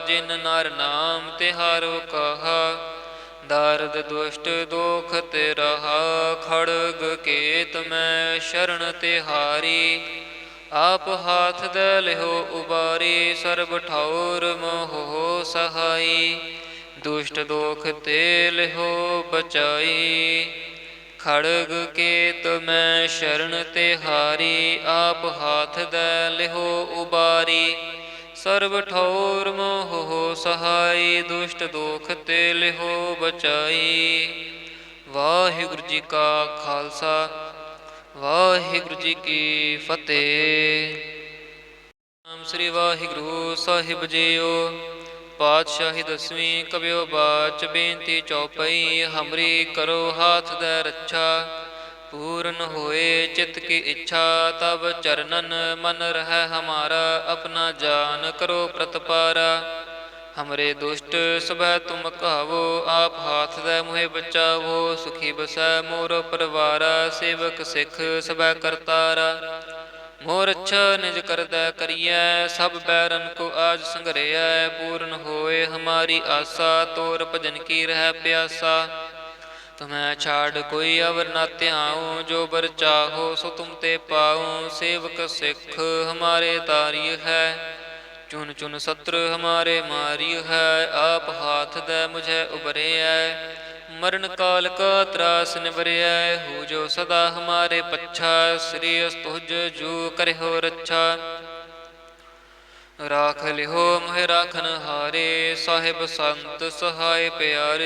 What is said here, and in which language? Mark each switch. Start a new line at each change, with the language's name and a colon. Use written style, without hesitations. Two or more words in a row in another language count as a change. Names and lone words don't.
Braj: ਜਿਨ ਨਰ ਨਾਮ ਤਿਹਾਰੋ ਕਹਾ, ਦਾਰਦ ਦੁਸ਼ਟ ਦੋਖ ਤੇ ਰਹਾ। ਖੜਗ ਕੇਤ ਮੈਂ ਸ਼ਰਨ ਤਿਹਾਰੀ, ਆਪ ਹਾਥ ਦੈ ਲਿਹੋ ਉਬਾਰੀ। ਸਰਬ ਠੌਰ ਮੋਹ ਸਹਾਈ, ਦੁਸ਼ਟ ਦੋਖ ਤੇ ਲਿਹੋ ਬਚਾਈ। खड़ग केत मैं शरण तिहारी, आप हाथ दै लिहो उबारी। सर्व ठौर मोह हो सहाय, दुष्ट दोख ते लिहो बचाई।
Punjabi: वाहिगुरु जी का खालसा, वाहिगुरु जी की फतेह। ਨਾਮ ਸ੍ਰੀ ਵਾਹਿਗੁਰੂ ਸਾਹਿਬ ਜੀਓ। ਪਾਤਸ਼ਾਹੀ ਦਸਵੀਂ ਕਬਿਓ ਬਾਚ ਬੇਨਤੀ ਚੌਪਈ।
Braj: ਹਮਰੀ ਕਰੋ ਹਾਥ ਦੈ ਰੱਛਾ, ਪੂਰਨ ਹੋਏ ਚਿਤ ਕੀ ਇੱਛਾ। ਤਬ ਚਰਨਨ ਮਨ ਰਹਿ ਹਮਾਰਾ, ਆਪਣਾ ਜਾਨ ਕਰੋ ਪ੍ਰਤਪਾਰਾ। ਹਮਰੇ ਦੁਸ਼ਟ ਸਭੈ ਤੁਮ ਕਹਾਵੋ, ਆਪ ਹਾਥ ਦੈ ਮੁਹਿ ਬਚਾਵੋ। ਸੁਖੀ ਬਸੈ ਮੋਰ ਪਰਵਾਰਾ, ਸੇਵਕ ਸਿੱਖ ਸਭੈ ਕਰਤਾਰਾ। मोर अच्छा निज करदै करियै, सब बैरन को आज संघरियै। पूर्ण होए हमारी आसा, तोर भजन की रह प्यासा। तुम्हें छाड़ कोई अवर न त्याऊँ, जो बर चाहो सो तुम ते पाऊँ। सेवक सिख हमारे तारिय है, चुन चुन सत्र हमारे मारिय है। आप हाथ दे मुझे उबरियै, मरण काल का त्रास निबरियै। हो जो सदा हमारे पच्छा, श्री अस्तुज जू करिहो रच्छा। राख लिहो मोहि राखन हारे, साहिब संत सहाय प्यारे।